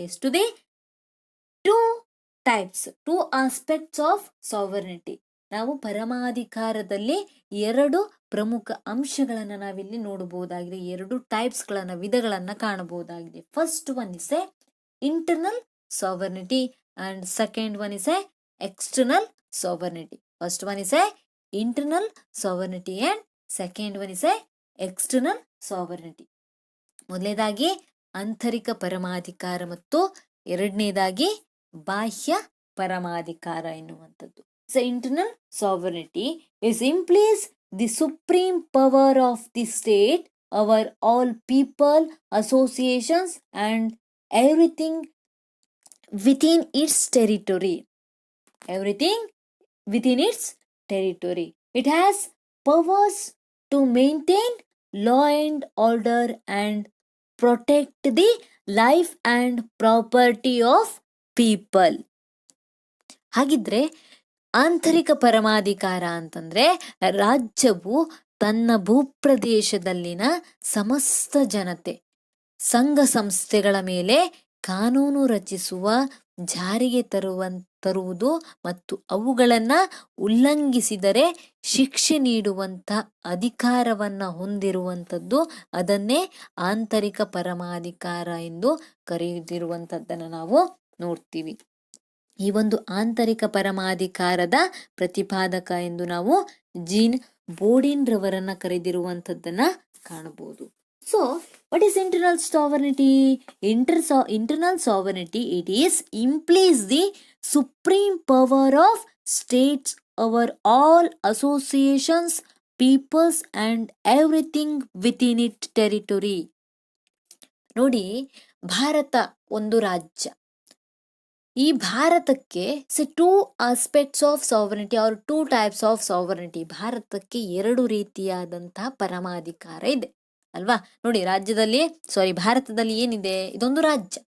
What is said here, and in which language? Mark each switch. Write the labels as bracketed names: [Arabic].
[English] ಎಷ್ಟು the two types, two aspects of sovereignty. [Kannada] ನಾವು ಪರಮಾಧಿಕಾರದಲ್ಲಿ ಎರಡು ಪ್ರಮುಖ ಅಂಶಗಳನ್ನ ನಾವಿಲ್ಲಿ ನೋಡಬಹುದಾಗಿದೆ, ಎರಡು ಟೈಪ್ಸ್ ಗಳನ್ನ, ವಿಧಗಳನ್ನ ಕಾಣಬಹುದಾಗಿದೆ. [English] First one is a internal sovereignty and second one is a external sovereignty. First one is a internal sovereignty and second one is a external sovereignty. [Kannada] ಮೊದಲನೇದಾಗಿ ಆಂತರಿಕ ಪರಮಾಧಿಕಾರ ಮತ್ತು ಎರಡನೇದಾಗಿ ಬಾಹ್ಯ ಪರಮಾಧಿಕಾರ ಎನ್ನುವಂಥದ್ದು. [English] So internal sovereignty is implies the supreme power of the state over all people, associations and everything within its territory. Everything within its territory. It has powers to maintain law and order and protect the life and property of people. [Kannada] ಹಾಗಿದ್ರೆ ಆಂತರಿಕ ಪರಮಾಧಿಕಾರ ಅಂತಂದ್ರೆ ರಾಜ್ಯವು ತನ್ನ ಭೂಪ್ರದೇಶದಲ್ಲಿನ ಸಮಸ್ತ ಜನತೆ, ಸಂಘ ಸಂಸ್ಥೆಗಳ ಮೇಲೆ ಕಾನೂನು ರಚಿಸುವ, ಜಾರಿಗೆ ತರುವುದು ಮತ್ತು ಅವುಗಳನ್ನ ಉಲ್ಲಂಘಿಸಿದರೆ ಶಿಕ್ಷೆ ನೀಡುವಂತ ಅಧಿಕಾರವನ್ನ ಹೊಂದಿರುವಂಥದ್ದು, ಅದನ್ನೇ ಆಂತರಿಕ ಪರಮಾಧಿಕಾರ ಎಂದು ಕರೆದಿರುವಂಥದ್ದನ್ನ ನಾವು ನೋಡ್ತೀವಿ. ಈ ಒಂದು ಆಂತರಿಕ ಪರಮಾಧಿಕಾರದ ಪ್ರತಿಪಾದಕ ಎಂದು ನಾವು ಬೋಡೇನ್ರವರನ್ನ ಕರೆದಿರುವಂಥದ್ದನ್ನ ಕಾಣಬಹುದು. [English] So, what is internal sovereignty? Internal sovereignty, it is implies the supreme power of states over all associations, peoples and everything within its territory. [Kannada] ನೋಡಿ, ಭಾರತ ಒಂದು ರಾಜ್ಯ. ಈ ಭಾರತಕ್ಕೆ [English] Two aspects of sovereignty or two types of sovereignty. [Kannada] ಭಾರತಕ್ಕೆ ಎರಡು ರೀತಿಯಾದಂತಹ ಪರಮಾಧಿಕಾರ ಇದೆ ಅಲ್ವಾ? ನೋಡಿ, ಭಾರತದಲ್ಲಿ ಏನಿದೆ? ಇದೊಂದು ರಾಜ್ಯ.